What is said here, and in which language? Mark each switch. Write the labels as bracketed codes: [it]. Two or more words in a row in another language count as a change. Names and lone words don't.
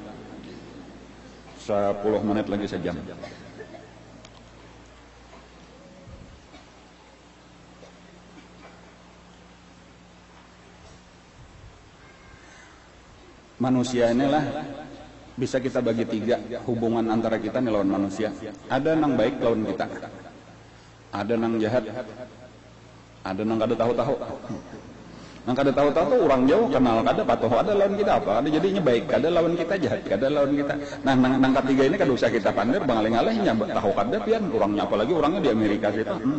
[id] 10 menit lagi sejam. Manusia inilah bisa kita bagi 3 hubungan antara kita nih lawan manusia. [bjn] Ada nang baik lawan kita, ada nang jahat, ada nang kada tahu-tahu. Nang kada tahu-tahu tuh orang jauh kenal kada patuh, ada lawan kita apa? Ada jadinya baik, kada lawan kita jahat, kada lawan kita. Nah, nang ketiga ini kada usah kita pandir, bangalih-ngalih tahu kada pian orangnya, apalagi orangnya di Amerika situ.